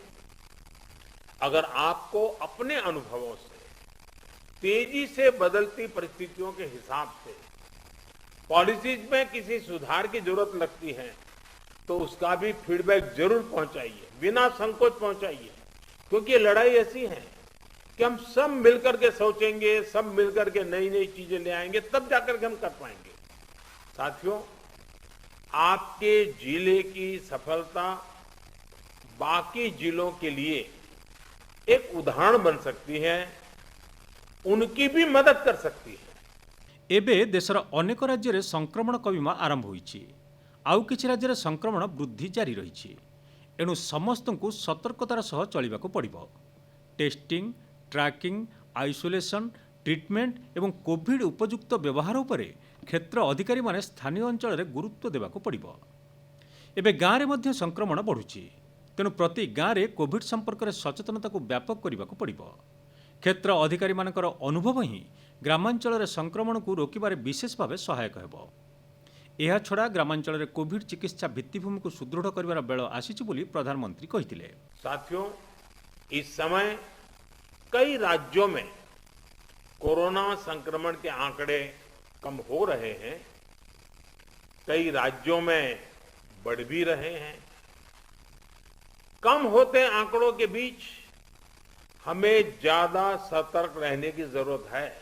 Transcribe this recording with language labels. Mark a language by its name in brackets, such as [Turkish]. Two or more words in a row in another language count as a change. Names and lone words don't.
[Hindi] अगर आपको अपने अनुभवों से तेजी से बदलती परिस्थितियों के हिसाब से पॉलिसीज में किसी सुधार की जरूरत लगती है, तो उसका भी फीडबैक जरूर पहुंचाइए, बिना संकोच पहुंचाइए, क्योंकि ये लड़ाई ऐसी है कि हम सब मिलकर के सोचेंगे, सब मिलकर के नई नई चीजें ले आएंगे, तब जाकर के हम कर पाएंगे। साथियों, आपके जिले की सफलता बाकी जिलों के लिए एक उदाहरण बन सकती है, उनकी भी मदद कर सकती है। [Odia] ଏବେ ଦେଶର ଅନେକ ରାଜ୍ୟରେ ସଂକ୍ରମଣ କମିବା ଆରମ୍ଭ ହୋଇଛି। ଆଉ କିଛି ରାଜ୍ୟରେ ସଂକ୍ରମଣ ବୃଦ୍ଧି ଜାରି ରହିଛି। ଏଣୁ ସମସ୍ତଙ୍କୁ ସତର୍କତାର ସହ ଚଳିବାକୁ ପଡ଼ିବ। [English] testing, tracking, isolation, treatment [Odia] ଏବଂ କୋଭିଡ୍ ଉପଯୁକ୍ତ ବ୍ୟବହାର ଉପରେ କ୍ଷେତ୍ର ଅଧିକାରୀମାନେ ସ୍ଥାନୀୟ ଅଞ୍ଚଳରେ ଗୁରୁତ୍ୱ ଦେବାକୁ ପଡ଼ିବ। ଏବେ ଗାଁରେ ମଧ୍ୟ ସଂକ୍ରମଣ ବଢ଼ୁଛି। ତେଣୁ ପ୍ରତି ଗାଁରେ କୋଭିଡ୍ ସମ୍ପର୍କରେ ସଚେତନତାକୁ ବ୍ୟାପକ କରିବାକୁ ପଡ଼ିବ। କ୍ଷେତ୍ର ଅଧିକାରୀମାନଙ୍କର ଅନୁଭବ ହିଁ ଗ୍ରାମାଞ୍ଚଳରେ ସଂକ୍ରମଣକୁ ରୋକିବାରେ ବିଶେଷ ଭାବେ ସହାୟକ ହେବ। ଏହାଛଡ଼ା ଗ୍ରାମାଞ୍ଚଳରେ କୋଭିଡ୍ ଚିକିତ୍ସା ଭିତ୍ତିଭୂମିକୁ ସୁଦୃଢ଼ କରିବାର ବେଳ ଆସିଛି ବୋଲି ପ୍ରଧାନମନ୍ତ୍ରୀ କହିଥିଲେ। [Hindi] साथियों, इस समय कई राज्यों में कोरोना संक्रमण के आंकड़े कम हो रहे हैं, कई राज्यों में बढ़ भी रहे हैं। कम होते आंकड़ों के बीच हमें ज्यादा सतर्क रहने की जरूरत है।